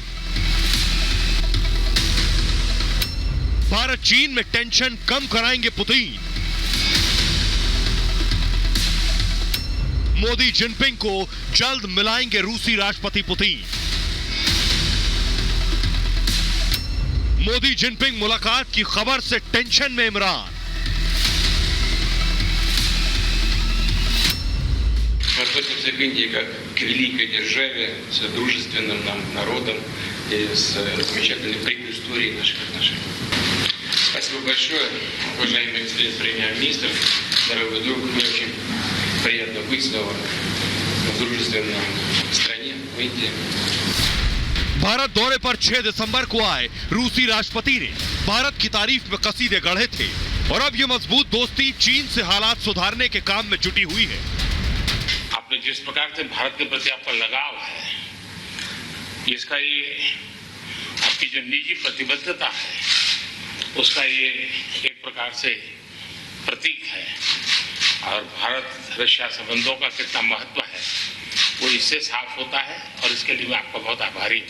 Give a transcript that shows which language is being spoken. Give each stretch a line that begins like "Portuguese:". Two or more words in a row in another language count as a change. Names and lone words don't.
Hindi: भारत चीन में टेंशन कम कराएंगे पुतिन। मोदी जिनपिंग को जल्द मिलाएंगे रूसी राष्ट्रपति पुतिन। मोदी जिनपिंग मुलाकात की खबर से टेंशन में इमरान।
Russian: Относимся к Индии как к великой державе с дружественным нам народом и с замечательной предысторией наших отношений. Спасибо большое, уважаемый господин премьер-министр, дорогой друг. Мне очень приятно быть снова в дружественной стране, в Индии.
Hindi: भारत दौरे पर 6 दिसंबर को आए रूसी राष्ट्रपति ने भारत की तारीफ में कसीदे गढ़े थे और अब यह मजबूत दोस्ती चीन से हालात सुधारने के काम में जुटी हुई है। आपने जिस प्रकार से भारत के प्रति आपका लगाव है, इसका ये आपकी जो निजी प्रतिबद्धता है, उसका ये एक प्रकार से प्रतीक है और भारत रशिया संबंधों का कितना महत्व है वो इससे साफ होता है और इसके लिए मैं आपका बहुत आभारी हूं।